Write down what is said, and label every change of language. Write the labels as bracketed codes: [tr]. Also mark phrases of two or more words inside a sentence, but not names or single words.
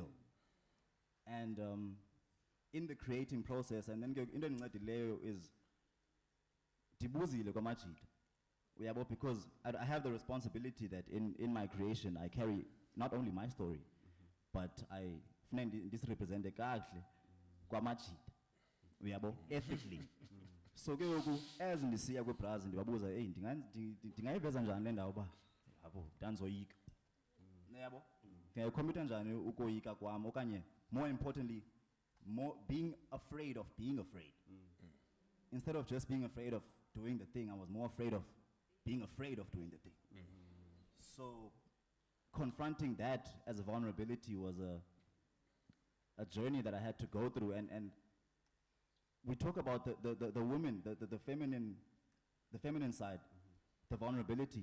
[en] And in the creating process, and then into engineering is [xh] dibuzile kwamajita. [en] Because I have the responsibility that in my creation I carry not only my story, but I this represent [xh] kahle kwamajita. [en] Ethically. So as [xh] ndisiya kweBrazil ndibabuza ndingayiveza njani le ndawo ba danzoyika. Yabo? Ndingayicommita njani ukoyika kwami okanye [en] more importantly being afraid of being afraid. Instead of just being afraid of doing the thing, I was more afraid of being afraid of doing the thing. So confronting that as a vulnerability was a journey that I had to go through, and we talk about the woman, the feminine side, the vulnerability.